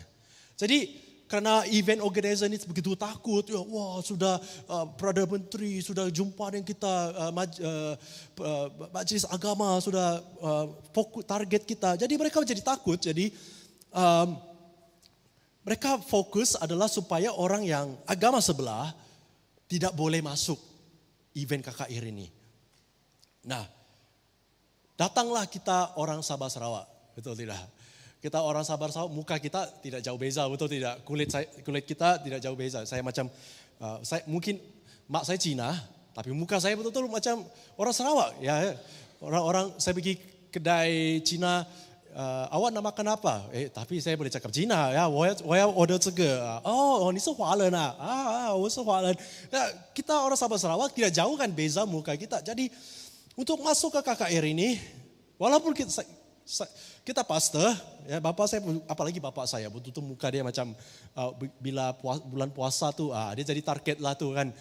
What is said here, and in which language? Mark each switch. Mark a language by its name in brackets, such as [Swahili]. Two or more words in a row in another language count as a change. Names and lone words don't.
[Malay] Jadi karena [English] event organizer [Malay] ini begitu takut, ya, wah sudah Perdana Menteri sudah jumpa dengan kita, majelis agama sudah fokus target kita. Jadi mereka menjadi takut. Jadi mereka fokus adalah supaya orang yang agama sebelah tidak boleh masuk event KKR ini. Nah, datanglah kita orang Sabah Sarawak, betul tidak? Kita orang Sabah Sarawak, muka kita tidak jauh beza, betul tidak? Kulit kita tidak jauh beza. Saya macam, mungkin mak saya Cina, tapi muka saya betul-betul macam orang Sarawak. Ya, orang saya pergi kedai Cina, awak nak makan apa? Tapi saya boleh cakap Cina, ya, [Chinese] 我要 order 这个. Oh, ni 是华人啊？我是华人. [Malay] Kita orang Sabah Sarawak tidak jauh kan beza muka kita. Jadi untuk masuk ke KKR ini, walaupun kita pastor, ya bapak saya, apalagi bapak saya, betul-betul muka dia macam bila bulan puasa tuh, dia jadi target lah tuh kan.